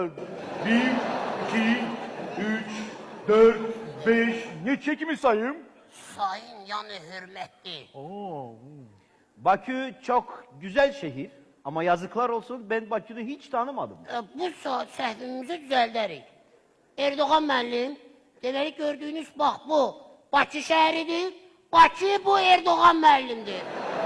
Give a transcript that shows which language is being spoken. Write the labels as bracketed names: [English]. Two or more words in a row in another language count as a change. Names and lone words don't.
[Azerbaijani] 1, 2, 3, 4, 5. Neçə kimi sayım? [Turkish] Sayın yani hürmetli. Bakü çok güzel şehir. Ama yazıklar olsun ben Bakü'nü hiç tanımadım. [Azerbaijani] Bu saat səhvimizi düzəldərik. Erdoğan müəllim, deməli gördüyünüz bax bu Bakı şəhəridir. Bakı bu Erdoğan müəllimdir.